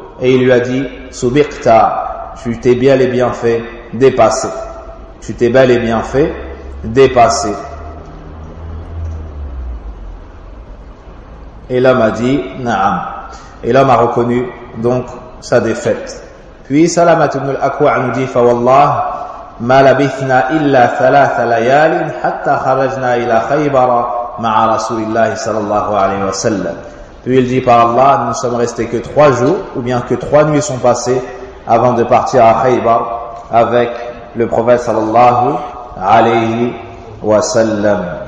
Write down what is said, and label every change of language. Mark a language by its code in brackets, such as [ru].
[fr] Et il lui a dit, « Soubikta, tu t'es bel et bien fait dépasser. Tu t'es bel et bien fait dépasser. » Et l'homme a dit, « Naam. » Et l'homme a reconnu donc sa défaite. Puis Salamat ibn al-Aqwa' nous dit, [ar] « Fawallah, ما لبثنا إلا ثلاث ليال حتى خرجنا إلى خيبر مع رسول الله صلى الله عليه وسلم. [fr] Puis il dit par Allah, nous ne sommes restés que trois jours, ou bien que trois nuits sont passées avant de partir à Khaybar avec le prophète صلى الله عليه وسلم.